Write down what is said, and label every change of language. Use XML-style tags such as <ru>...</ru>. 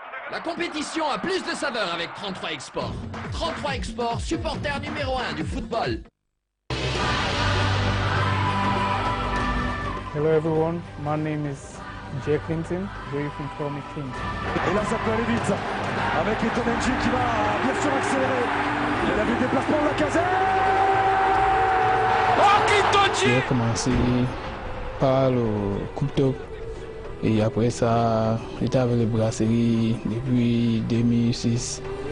<fr>La compétition a plus de saveur avec 33 Export. 33 Export, supporter numéro 1 du football.</fr> <en>Hello everyone, my name is Jay Clinton, Jay from Chronic King.</en> <fr>Et là ça peut aller vite, avec Etomenji qui va bien sûr accélérer. Il a vu le déplacement de la casette. J'ai commencé par le Coupe Top et après ça, j'étais avec les brasseries depuis 2006.</fr>